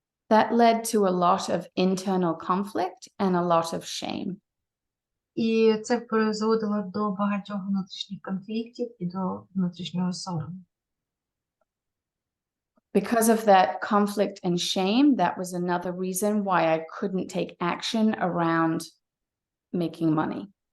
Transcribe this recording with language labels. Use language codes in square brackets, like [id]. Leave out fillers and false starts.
[en] That led to a lot of internal conflict and a lot of shame. [uk] І це призводило до багатьох внутрішніх конфліктів і до внутрішнього сорому. [en] Because of that conflict and shame, that was another reason why I couldn't take action around making money.